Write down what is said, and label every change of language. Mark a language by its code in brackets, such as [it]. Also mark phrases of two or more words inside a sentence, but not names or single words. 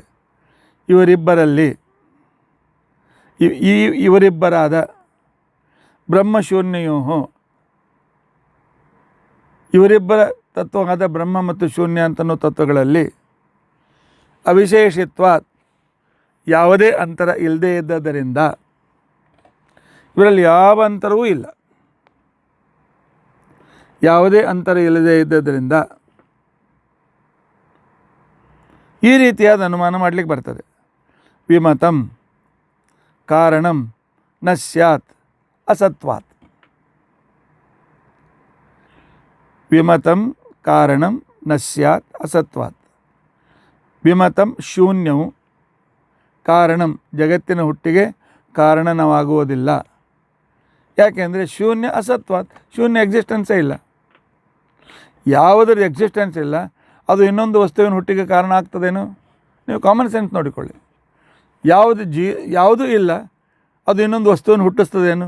[kn] ಇವರಿಬ್ಬರಲ್ಲಿ ಇವರಿಬ್ಬರಾದ ಬ್ರಹ್ಮಶೂನ್ಯಯೋ, ಇವರಿಬ್ಬರ ತತ್ವವಾದ ಬ್ರಹ್ಮ ಮತ್ತು ಶೂನ್ಯ ಅಂತನೋ ತತ್ವಗಳಲ್ಲಿ ಅವಿಶೇಷಿತ್ವ ಯಾವುದೇ ಅಂತರ ಇಲ್ಲದೇ ಇದ್ದದರಿಂದ ಇವರಲ್ಲಿ ಯಾವ ಅಂತರವೂ ಇಲ್ಲ. ಯಾವುದೇ ಅಂತರ ಇಲ್ಲದೇ ಇದ್ದದರಿಂದ ಈ ರೀತಿಯಾದ ಅನುಮಾನ ಮಾಡಲಿಕ್ಕೆ ಬರ್ತದೆ. [sa] ವಿಮತಂ ಕಾರಣಂ ನ ಸ್ಯಾತ್ ಅಸತ್ವಾತ್. ವಿಮತಂ ಕಾರಣಂ ನ ಸ್ಯಾತ್ ಅಸತ್ವಾತ್. [kn] ವಿಮತಂ ಶೂನ್ಯವು ಕಾರಣಂ ಜಗತ್ತಿನ ಹುಟ್ಟಿಗೆ ಕಾರಣನವಾಗುವುದಿಲ್ಲ. ಯಾಕೆಂದರೆ ಶೂನ್ಯ ಅಸತ್ವಾತ್, ಶೂನ್ಯ ಎಕ್ಸಿಸ್ಟೆನ್ಸೇ ಇಲ್ಲ. ಯಾವುದರ ಎಕ್ಸಿಸ್ಟೆನ್ಸ್ ಇಲ್ಲ ಅದು ಇನ್ನೊಂದು ವಸ್ತುವಿನ ಹುಟ್ಟಿಗೆ ಕಾರಣ ಆಗ್ತದೇನು? ನೀವು [en] common sense [kn] ನೋಡಿಕೊಳ್ಳಿ. ಯಾವುದೂ ಇಲ್ಲ ಅದು ಇನ್ನೊಂದು ವಸ್ತುವನ್ನು ಹುಟ್ಟಿಸ್ತದೇನು?